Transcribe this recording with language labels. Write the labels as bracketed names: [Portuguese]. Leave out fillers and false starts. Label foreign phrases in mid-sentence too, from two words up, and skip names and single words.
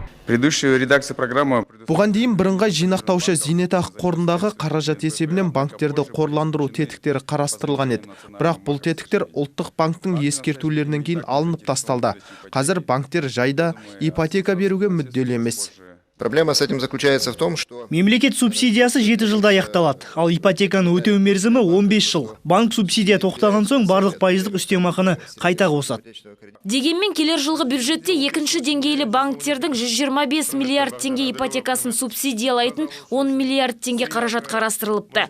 [Kazakh] Бұған дейін бірыңғай жинақтаушы зейнетақы қорындағы қаражат есебінен банктерді қорландыру тетіктері қарастырылған еді. Бірақ бұл тетіктер ұлттық банктың ескертулерінен кейін алынып тасталды. Қазір банктер жайда ипотека беруге мүдделі емес. [Russian] Проблема с этим заключается в том, что [Kazakh] мемлекет субсидиясы 7 жылда аяқталады, ал ипотеканы өтеу мерзімі 15 жыл. Банк субсидия тоқтаған соң барлық пайыздық үстемақыны қайта қосады. Дегенмен келер жылғы бюджетте екінші деңгейлі банктердің 125 миллиард теңге ипотекасын субсидиялайтын 10 миллиард теңге қаражат қарастырылыпты.